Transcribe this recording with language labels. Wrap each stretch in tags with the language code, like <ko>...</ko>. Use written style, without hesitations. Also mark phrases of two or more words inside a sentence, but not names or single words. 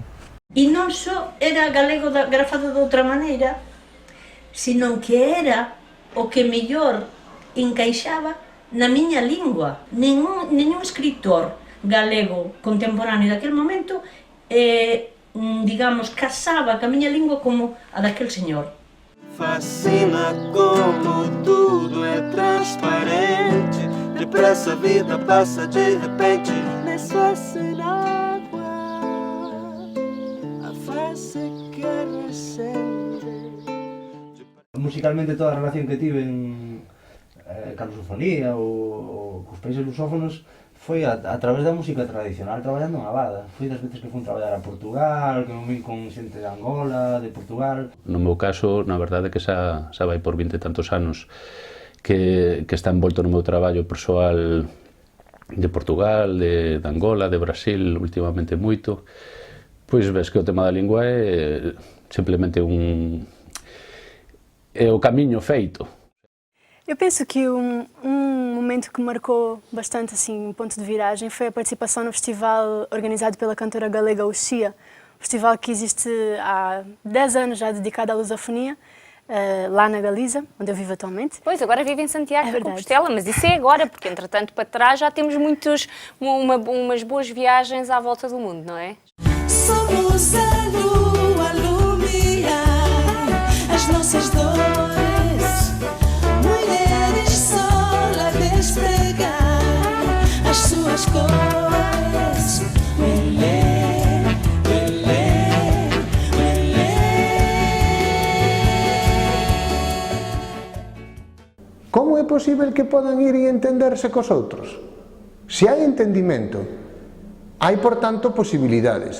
<gl>E non só era galego grafado de outra maneira, sino que era o que mellor encaixaba na miña lingua. Ningún escritor galego contemporáneo daquele momento, digamos, casaba ca miña lingua como a daquel señor.</gl> <pt>Fascina como tudo é transparente, depressa a vida passa de repente, nisso é ser água, a face que recente.</pt> <gl>Musicalmente toda a relación que tiven ca lusofonía ou cos países lusófonos foi a través da música tradicional, traballando en Abada. Foi das veces que fui traballar a Portugal, que me vin con xente de Angola, de Portugal. No meu caso, na verdade que xa vai por 20 e tantos anos que está envolto no meu traballo persoal de Portugal, de Angola, de Brasil, últimamente moito. Pois ves que o tema da lingua é simplemente un é o camiño feito.</gl> <pt>Eu penso que um momento que marcou bastante assim, um ponto de viragem foi a participação no festival organizado pela cantora galega Uxia, festival que existe há 10 anos já dedicado à lusofonia, lá na Galiza, onde eu vivo atualmente. Pois, agora vive em Santiago de Compostela, mas isso é agora, porque entretanto para trás já temos umas boas viagens à volta do mundo, não é? Somos a lua iluminar as nossas dores, mulheres sol a despegar as suas cores.</pt> <gl>Como é posible que podan ir e entenderse cos outros? Se hai entendimento, hai, por tanto, posibilidades.</gl>